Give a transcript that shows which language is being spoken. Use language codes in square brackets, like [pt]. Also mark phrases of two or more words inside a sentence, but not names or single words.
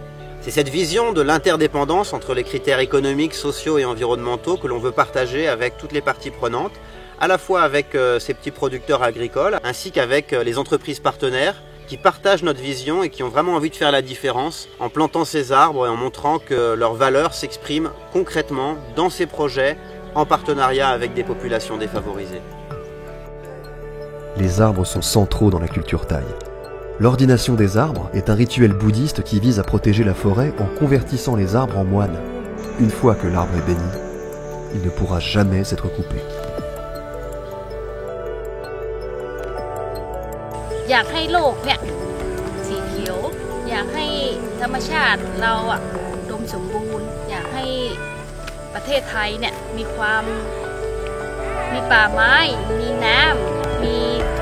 [fr] C'est cette vision de l'interdépendance entre les critères économiques, sociaux et environnementaux que l'on veut partager avec toutes les parties prenantes, à la fois avec ces petits producteurs agricoles ainsi qu'avec les entreprises partenaires qui partagent notre vision et qui ont vraiment envie de faire la différence en plantant ces arbres et en montrant que leurs valeurs s'expriment concrètement dans ces projets en partenariat avec des populations défavorisées. Les arbres sont centraux dans la culture thaï. L'ordination des arbres est un rituel bouddhiste qui vise à protéger la forêt en convertissant les arbres en moines. Une fois que l'arbre est béni, il ne pourra jamais être coupé. [th] อยากให้โลกเนี่ยสีเขียวอยากให้ธรรมชาติเราอุดมสมบูรณ์อยากให้ประเทศไทยเนี่ยมีป่าไม้มีน้ำมี